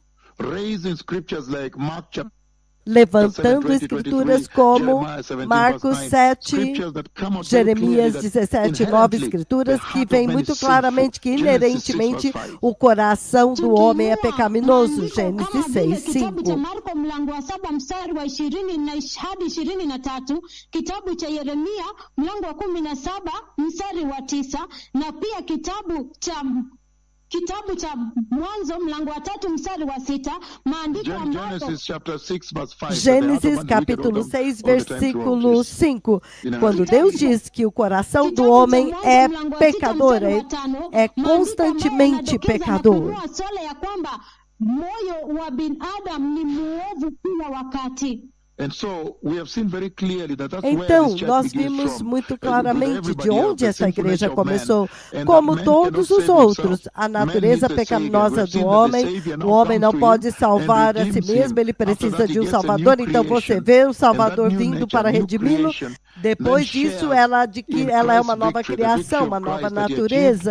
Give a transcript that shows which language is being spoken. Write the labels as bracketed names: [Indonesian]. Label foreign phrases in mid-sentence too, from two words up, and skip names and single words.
[Portuguese] Levantando escrituras como Marcos 7, Jeremias 17, 9, escrituras que vêm muito claramente que inerentemente o coração do homem é pecaminoso. Gênesis 6, 5. [Swahili] Marko mlango wa 7 mstari wa 20 hadi 23, kitabu cha Yeremia mlango wa 17 mstari wa 9, na pia kitabu cha Mwanzo mlango wa 3 mstari wa 6, maandiko ambapo [Portuguese] Gênesis capítulo 6 versículo 5, quando Deus diz que o coração do homem é pecador, é constantemente pecador. [Swahili] Moyo wa binadamu ni muovu kila wakati. [Portuguese] Então, nós vimos muito claramente de onde essa igreja começou. Como todos os outros, a natureza pecaminosa do homem, o homem não pode salvar a si mesmo, ele precisa de um Salvador. Então, você vê o Salvador vindo para redimi-lo. Depois disso, ela é uma nova criação, uma nova natureza.